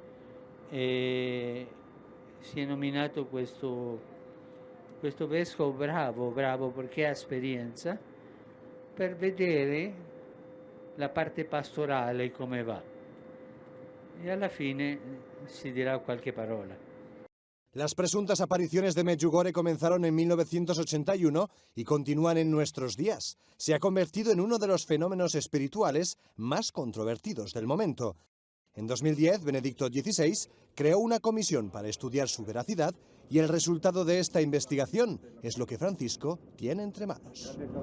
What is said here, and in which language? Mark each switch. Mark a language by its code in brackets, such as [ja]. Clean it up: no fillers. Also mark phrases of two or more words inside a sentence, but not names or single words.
[it] si è nominato questo vescovo bravo perché ha esperienza, per vedere la parte pastorale come va, e alla fine si dirà qualche parola. [es] Las presuntas apariciones de Medjugorje comenzaron en 1981 y continúan en nuestros días. Se ha convertido en uno de los fenómenos espirituales más controvertidos del momento. En 2010, Benedicto XVI creó una comisión para estudiar su veracidad, y el resultado de esta investigación es lo que Francisco tiene entre manos.